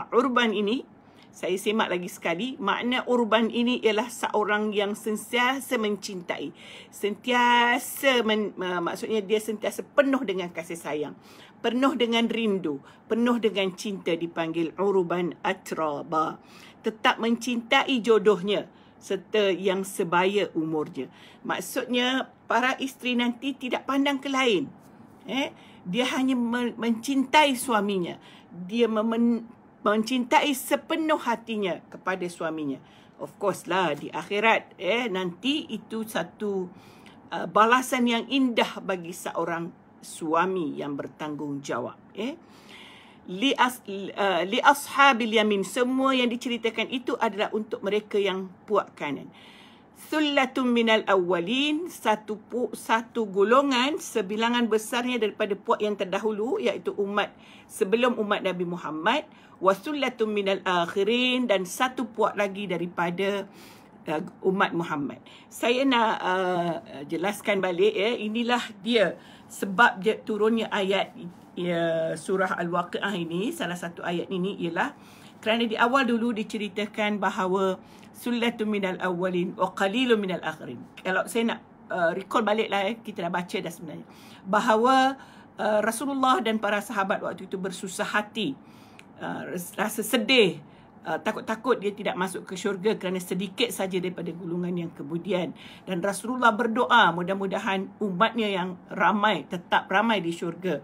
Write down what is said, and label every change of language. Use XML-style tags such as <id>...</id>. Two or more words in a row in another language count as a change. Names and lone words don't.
<ms>Urban ini, saya semak lagi sekali, makna urban ini ialah seorang yang sentiasa mencintai. Sentiasa, maksudnya dia sentiasa penuh dengan kasih sayang, penuh dengan rindu, penuh dengan cinta, dipanggil urban atraba. Tetap mencintai jodohnya serta yang sebaya umurnya. Maksudnya para isteri nanti tidak pandang ke lain. Dia hanya mencintai suaminya. Dia mencintai sepenuh hatinya kepada suaminya.</ms> <en>Of course</en> <ms>lah di akhirat nanti itu satu balasan yang indah bagi seorang suami yang bertanggungjawab.</ms> <ar>لأصحاب اليمين,</ar> <ms>semua yang diceritakan itu adalah untuk mereka yang puak kanan.</ms> <ar>ثلة من الأولين,</ar> <ms>satu golongan, sebilangan besarnya daripada puak yang terdahulu, iaitu umat sebelum umat Nabi Muhammad.</ms> <ar>وثلة من الآخرين,</ar> <ms>dan satu puak lagi daripada umat Muhammad. Saya nak jelaskan balik inilah dia sebab dia turunnya ayat surah Al-Waqi'ah ini. Salah satu ayat ini ialah kerana di awal dulu diceritakan bahawa</ms> <ar>ثلة من الأولين وقليل من الآخرين.</ar> <ms>Kalau saya nak recall baliklah, kita dah baca dah sebenarnya, bahawa Rasulullah dan para sahabat waktu itu bersusah hati, rasa sedih, takut-takut dia tidak masuk ke syurga kerana sedikit saja daripada golongan yang kemudian. Dan Rasulullah berdoa mudah-mudahan umatnya yang ramai tetap ramai di syurga.</ms>